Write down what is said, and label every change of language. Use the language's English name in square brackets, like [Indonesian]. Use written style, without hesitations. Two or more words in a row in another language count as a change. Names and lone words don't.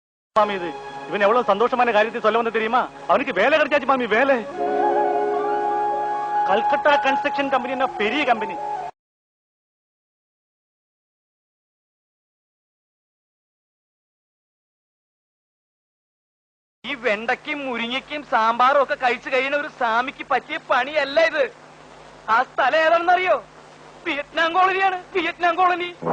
[Tamil] மாமி இது இவன் எவ்வளவு சந்தோஷமான காரியத்தை சொல்ல வந்து தெரியுமா? அவனுக்கு வேலை கிடைச்சாச்சு மாமி, வேலை. கல்கட்டா கன்ஸ்ட்ரக்ஷன் கம்பெனி பெரிய கம்பெனி. [Malayalam] ഈ വെണ്ടയ്ക്കും മുരിങ്ങയ്ക്കും സാമ്പാറും ഒക്കെ കഴിച്ചു കഴിയുന്ന ഒരു സ്വാമിക്ക് പറ്റിയ പണിയല്ല ഇത്. ആ സ്ഥലം ഏതാണെന്നറിയോ? വിയറ്റ്നാം കോളനിയാണ്, വിയറ്റ്നാം കോളനി.